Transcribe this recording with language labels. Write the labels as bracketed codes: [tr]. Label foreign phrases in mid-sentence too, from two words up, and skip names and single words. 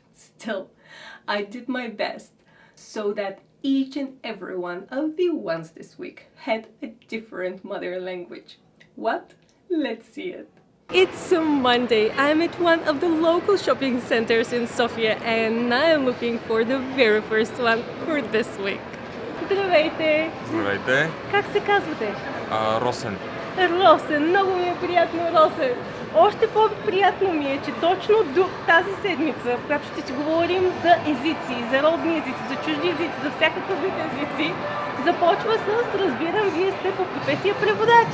[en] Still, I did my best so that each and every one of the ones this week had a different mother language. What? Let's see it. It's a Monday. I'm at one of the local shopping centers in Sofia and I'm looking for the very first one for this week. [bg] Здравейте! Здравейте, Как се казвате? Росен. Росен, много ми е приятно, Росен. Още по-приятно ми е, че точно до тази седмица, в която ще си говорим за езици, за родни езици, за чужди езици, за всякакъв вид езици, започва с, разбирам, вие сте по професия преводач.